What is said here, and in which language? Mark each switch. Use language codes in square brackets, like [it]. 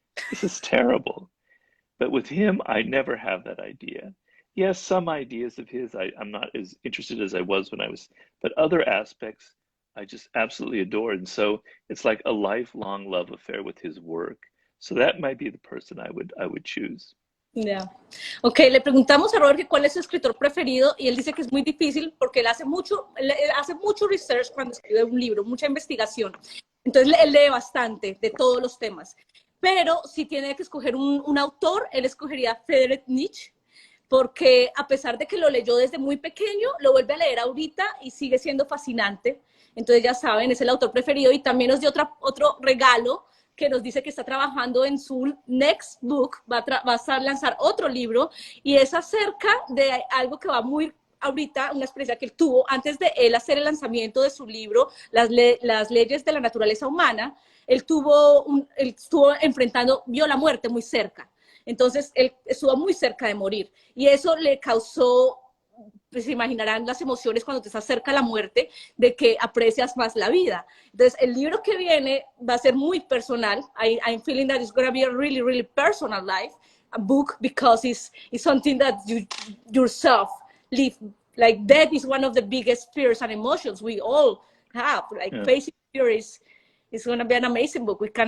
[en] This is terrible. But with him, I never have that idea. Yes, some ideas of his I'm not as interested as I was when I was, but other aspects I just absolutely adore. And so it's like a lifelong love affair with his work. So that might be the person I would choose. Yeah. [es] Ok, le preguntamos a Robert que cuál es su escritor preferido y él dice que es muy difícil porque él hace mucho research cuando escribe un libro, mucha investigación. Entonces él lee bastante de todos los temas. Pero si tiene que escoger un autor, él escogería Friedrich Nietzsche, porque a pesar de que lo leyó desde muy pequeño, lo vuelve a leer ahorita y sigue siendo fascinante. Entonces ya saben, es el autor preferido y también nos dio otro regalo que nos dice que está trabajando en su [en] next book, [es] va a lanzar otro libro y es acerca de algo que va muy ahorita, una experiencia que él tuvo antes de él hacer el lanzamiento de su libro, las leyes de la naturaleza humana. Él estuvo enfrentando, vio la muerte muy cerca. Entonces, él estuvo muy cerca de morir y eso le causó, pues se imaginarán las emociones cuando te estás cerca a la muerte, de que aprecias más la vida. Entonces, el libro que viene va a ser muy personal. [en] I'm feeling that it's going to be a really, really personal life, a book, because it's something that you yourself live. Like death is one of the biggest fears and emotions we all have. Like facing fear is going to be an amazing book.